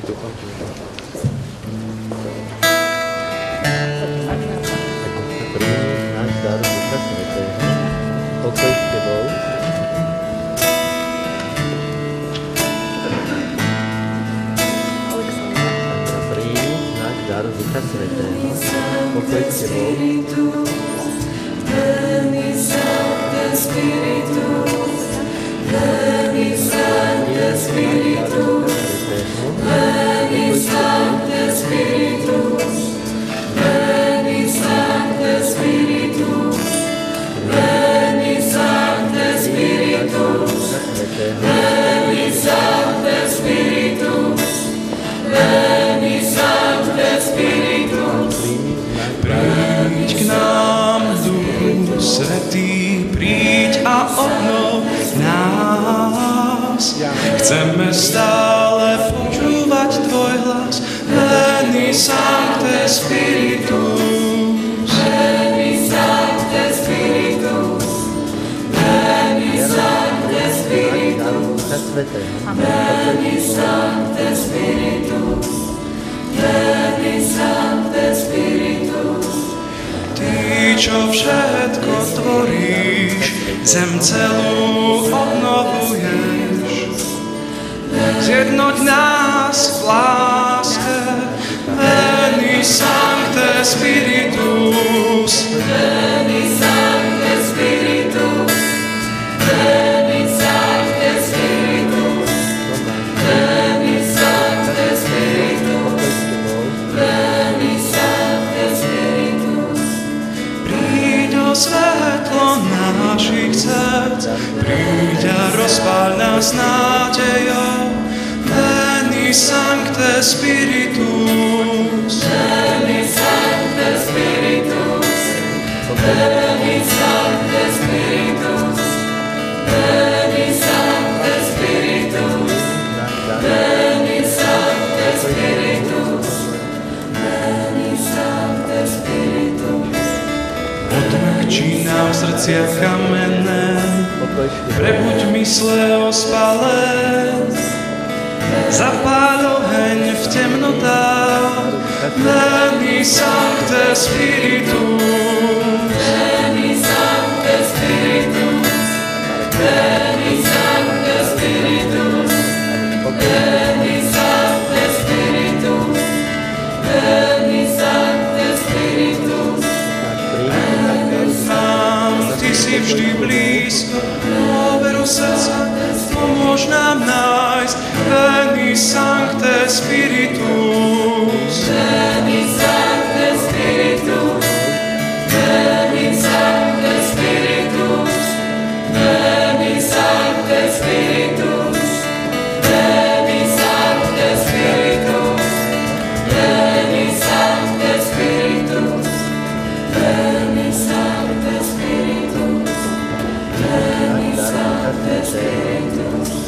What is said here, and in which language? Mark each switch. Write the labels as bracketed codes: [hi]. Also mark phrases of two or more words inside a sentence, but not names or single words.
[sk] Príjmi znak daru Ducha Svätého, pokoj s Tebou. Daru Ducha Svätého, pokoj s Tebou. [la] Veni Sancte Spiritus, Veni Sancte Spiritus, Veni Sancte Spiritus, Veni Sancte Spiritus, Veni Sancte Spiritus, Veni Sancte Spiritus, Veni Sancte Spiritus, [sk] Príď k nám, Duchu Svätý, príď a obnov nás. Chceme stále počúvať Tvoj hlas. [la] Veni Sancte Spiritus, Veni Sancte Spiritus, Veni Sancte Spiritus, Veni Sancte Spiritus, Veni Sancte Spiritus. [sk] Ty, čo všetko tvoríš, zem celú obnovuješ. Zjednoť nás v láske, [la] Veni Sancte Spiritus, Veni Sancte Spiritus, Veni Sancte Spiritus, Veni Sancte Spiritus, Veni Sancte Spiritus. [sk] príď o svetlo našich srdc, príď a rozpáľ nás nádejou. [la] Veni Sancte Spiritus, Veni Sancte Spiritus, Veni Sancte Spiritus, Veni Sancte Spiritus, Veni Sancte Spiritus, Veni Sancte Spiritus. [sk] odmekčí nám srdcia kamenné, prebuď mysle ospalé, zapáľ oheň v temnotách. [la] Veni Sancte Spiritus, Veni Sancte Spiritus, Veni Sancte Spiritus, Veni Sancte Spiritus, Veni Sancte Spiritus. [sk] nám, Ty si vždy blízko, dôveru srdca, pomôž nám nájsť. [la] Veni Sancte Spiritus, Veni Sancte Spiritus, Veni Sancte Spiritus, Veni Sancte Spiritus, Veni Sancte Spiritus, Veni Sancte Spiritus, Veni Sancte Spiritus, Veni Sancte Spiritus,